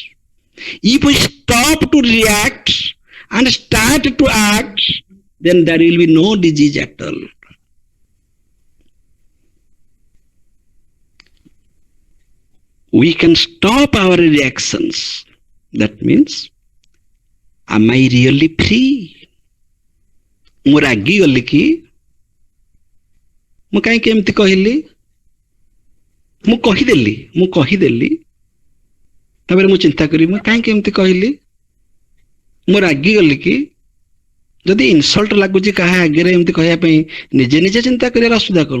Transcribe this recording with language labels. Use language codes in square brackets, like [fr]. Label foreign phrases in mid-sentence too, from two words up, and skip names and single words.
[en] If we stop to react and start to act, then there will be no disease at all. We can stop our reactions. That means, am I really free? [or] ମୁଁ ରାଗିଗଲି କି ମୁଁ କାହିଁକି ଏମିତି କହିଲି? ମୁଁ କହିଦେଲି ତାପରେ ମୁଁ ଚିନ୍ତା କରିବି ମୁଁ କାହିଁକି ଏମିତି କହିଲି? ମୁଁ ରାଗିଗଲି କି? ଯଦି ଇନସଲ୍ଟ ଲାଗୁଛି କାହା ଆଗରେ ଏମିତି କହିବା ପାଇଁ ନିଜେ ନିଜେ ଚିନ୍ତା କରିବାର ଅସୁବିଧା କ'ଣ?